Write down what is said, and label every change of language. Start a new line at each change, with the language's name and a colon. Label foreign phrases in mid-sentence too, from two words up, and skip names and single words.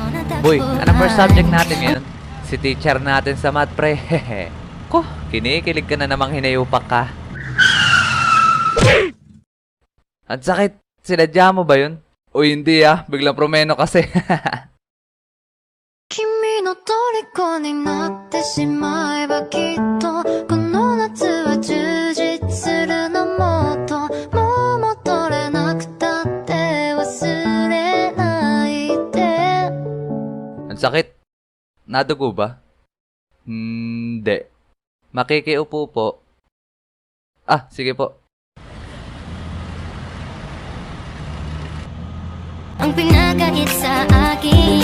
Filipino: Boy, anong
English: first subject
Filipino: natin ngayon? Si teacher natin sa math, pre. Ko, kinikilig ka na namang hinayupak ka. Ang sakit. Sinadya mo ba yun? O hindi biglang promeno kasi.
Japanese: 君の虜になってしまえばきっとこの夏は充実するのもっともう戻れなくたって忘れないで
Filipino: Ang sakit. Nadugo ba? Hindi. Makikiupo po. Sige po. Ang pinagait sa akin